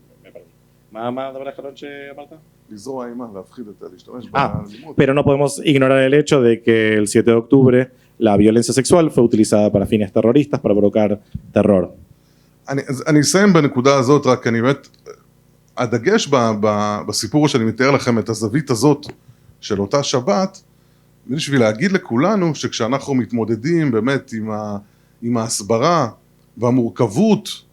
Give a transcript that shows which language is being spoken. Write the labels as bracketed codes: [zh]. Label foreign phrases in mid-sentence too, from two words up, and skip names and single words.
[es] Pero no podemos ignorar el hecho de que el 7 de octubre la violencia sexual fue utilizada para fines terroristas, para provocar terror. [he] אני אסיים בנקודה הזאת, רק אני באמת... הדגש בסיפור שאני מתאר לכם את הזווית הזאת של אותה שבת, בשביל להגיד לכולנו שכשאנחנו מתמודדים באמת עם ההסברה והמורכבות